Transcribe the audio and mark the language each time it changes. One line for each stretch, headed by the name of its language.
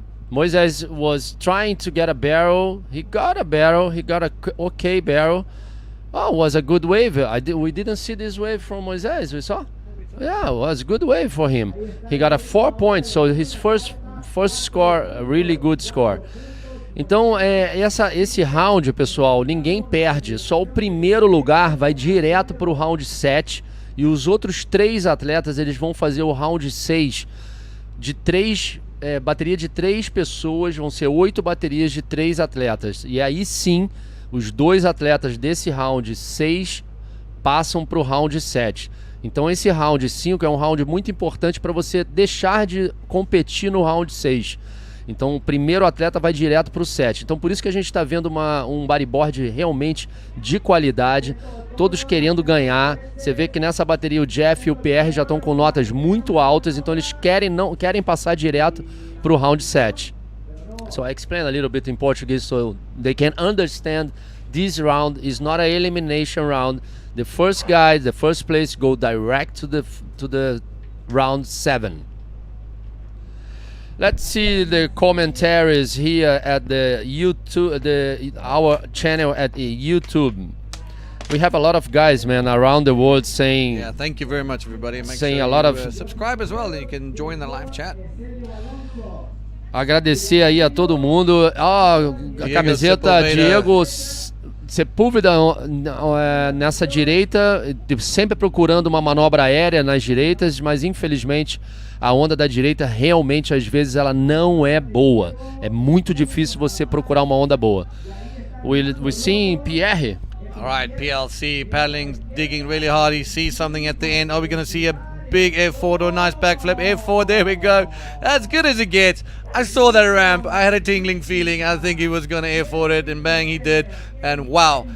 English: Moisés was trying to get a barrel. He got a barrel. He got a okay barrel. Oh, it was a good wave. We didn't see this wave from Moisés. We saw? Yeah, it was a good wave for him. He got a 4 points, so his first score, a really good score.
Portuguese: Então, esse round, pessoal, ninguém perde. Só o primeiro lugar vai direto para o round 7. E os outros 3 atletas, eles vão fazer o round 6 de 3, bateria de 3 pessoas, vão ser 8 baterias de 3 atletas. E aí sim, os 2 atletas desse round 6 passam para o round 7. Então esse round 5 é um round muito importante para você deixar de competir no round 6. Então o primeiro atleta vai direto para o 7. Então por isso que a gente está vendo um bodyboard realmente de qualidade, todos querendo ganhar. Você vê que nessa bateria o Jeff e o PR já estão com notas muito altas, então eles querem passar direto para o round 7.
English: So I explain a little bit in Portuguese so they can understand this round is not an elimination round. The first guys, the first place go direct to the round 7. Let's see the commentaries here at the YouTube, our channel at YouTube. We have a lot of guys, man, around the world saying. Yeah, thank you very much, everybody. Make saying sure a lot you, of subscribe as well. You can join the live chat.
Portuguese: Agradecer aí a todo mundo. A camiseta Diego Sepúlveda nessa direita, sempre procurando uma manobra aérea nas direitas, mas infelizmente a onda da direita realmente às vezes ela não é boa. É muito difícil você procurar uma onda boa.
English: We see Pierre. All right, PLC paddling, digging really hard. He sees something at the end. Are we going to see a big F4 or a nice backflip? F4, there we go. As good as it gets. I saw that ramp. I had a tingling feeling. I think he was going to F4 it, and bang, he did. And wow.